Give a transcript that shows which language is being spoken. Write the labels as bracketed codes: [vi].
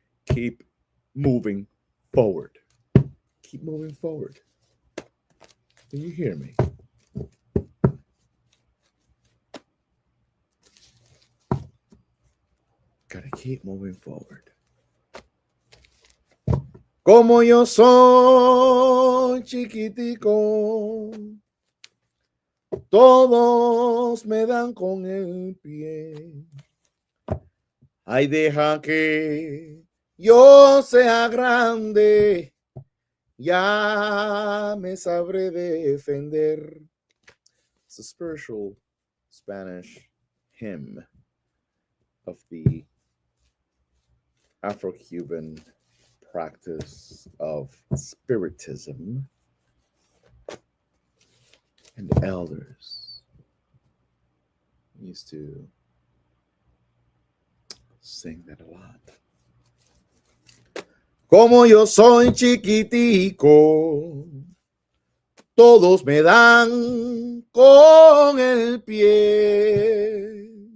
[en] Keep moving forward. Keep moving forward. Do you hear me? Gotta keep moving forward. [es] Como yo soy chiquitico, todos me dan con el pie. Ay, deja que yo sea grande, ya me sabré defender. [en] It's a spiritual Spanish hymn of the Afro-Cuban practice of spiritism, and the elders used to sing that a lot. [es] Como yo soy chiquitico, todos me dan con el pie.